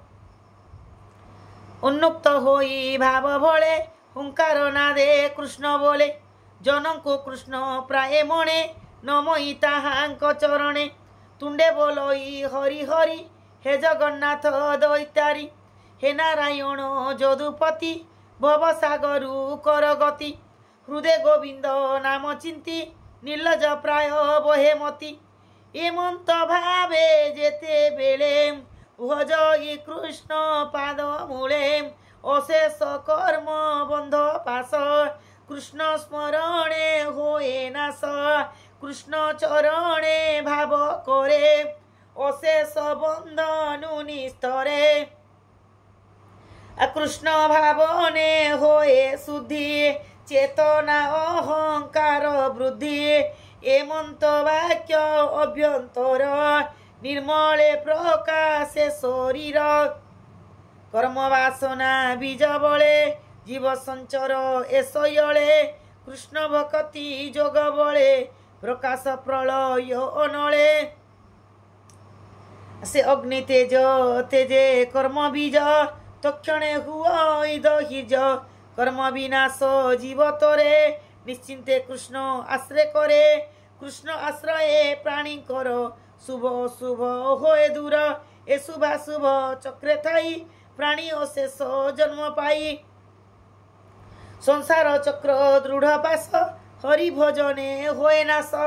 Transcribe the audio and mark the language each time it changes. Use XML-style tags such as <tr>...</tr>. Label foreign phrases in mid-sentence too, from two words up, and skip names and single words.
<or>ଉନ୍ମୁକ୍ତ ହୋଇ ଭାବ ଭଲେ ହୁଙ୍କାର ନାଦେ କୃଷ୍ଣ ବୋଲେ ଜନଙ୍କୁ କୃଷ୍ଣ ପ୍ରାୟ ମଣେ ନମଇ ତାହାଙ୍କ ଚରଣେ ତୁଣ୍ଡେ ବୋଲଇ ହରି ହରି ହେ ଜଗନ୍ନାଥ ଦୈତାରୀ ହେ ନାରାୟଣ ଯଦୁପତି ଭବସାଗରୁ କର ଗତି ହୃଦୟ ଗୋବିନ୍ଦ ନାମ ଚିନ୍ତି ନିର୍ଲଜ ପ୍ରାୟ ବହେ ମତି ଏମନ୍ତ ଭାବେ ଯେତେ ବେଳେ ଭଜଇ କୃଷ୍ଣ ପାଦ ମୂଳେ ଅଶେଷ କର୍ମ ବନ୍ଧ ପାଶ କୃଷ୍ଣ ସ୍ମରଣେ ହୋଏ ନାଶ କୃଷ୍ଣ ଚରଣେ ଭାବ କରେ ଅଶେଷ ବନ୍ଧନୁ ନିସ୍ତରେ କୃଷ୍ଣ ଭାବନେ ହୋଏ ଶୁଦ୍ଧି ଚେତନା ଅହଙ୍କାର ବୃଦ୍ଧି ଏମନ୍ତ ବାକ୍ୟ ଅଭ୍ୟନ୍ତର ନିର୍ମଳେ ପ୍ରକାଶେ ଶରୀର କର୍ମ ବାସନା ବୀଜ ବଳେ ଜୀବ ସଞ୍ଚର ଏସଯଲେ କୃଷ୍ଣ ଭକ୍ତି ଯୋଗ ବଳେ ପ୍ରକାଶ ପ୍ରଳୟ ଅନଳେ ସେ ଅଗ୍ନି ତେଜ ତେଜେ କର୍ମ ବୀଜ ତକ୍ଷଣେ ହୁଆ ଦହିଜ କର୍ମ ବିନାଶ ଜୀବ ତରେ ନିଶ୍ଚିନ୍ତେ କୃଷ୍ଣ ଆଶ୍ରୟ କରେ କୃଷ୍ଣ ଆଶ୍ରୟେ ପ୍ରାଣୀ କର ଶୁଭ ଶୁଭ ହୋଏ ଦୂର ଏ ଶୁଭାଶୁଭ ଚକ୍ରେ ଥାଇ ପ୍ରାଣୀ ଅଶେଷ ଜନ୍ମ ପାଇ ସଂସାର ଚକ୍ର ଦୃଢ଼ ପାଶ ହରି ଭଜନେ ହୋଏ ନାଶ</or>